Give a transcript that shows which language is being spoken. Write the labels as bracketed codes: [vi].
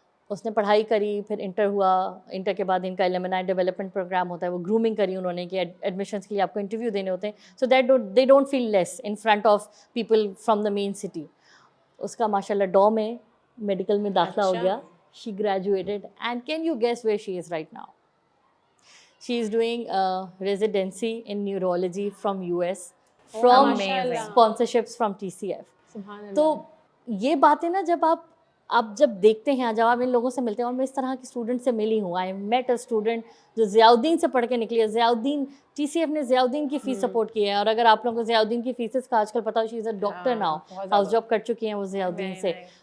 [hi] उसने पढ़ाई करी, फिर इंटर हुआ. इंटर के बाद इनका एलुमनाई डेवलपमेंट प्रोग्राम होता है, वो ग्रूमिंग करी उन्होंने कि एडमिशन्स के लिए आपको इंटरव्यू देने होते हैं, [en] So that they don't feel less in front of people from the main city. [hi] उसका माशाल्लाह डॉ में मेडिकल में दाखिला हो गया. [en] She graduated and can you guess where she is right now? She is doing residency in neurology from US, from sponsorships from TCF. [hi] तो ये बातें ना जब आप जब देखते हैं, जब आप इन लोगों से मिलते हैं, और मैं इस तरह के स्टूडेंट से मिली हूँ. [en] I met a student [hi] जो ज़ियाउद्दीन से पढ़ के निकली है. ज़ियाउद्दीन TCF ने ज़ियाउद्दीन की फ़ीस सपोर्ट की है, और अगर आप लोगों को ज़ियाउद्दीन की फ़ीसेस का आजकल पता हो, [en] she is a doctor now, [hi] house job कर चुकी हैं वो ज़ियाउद्दीन से.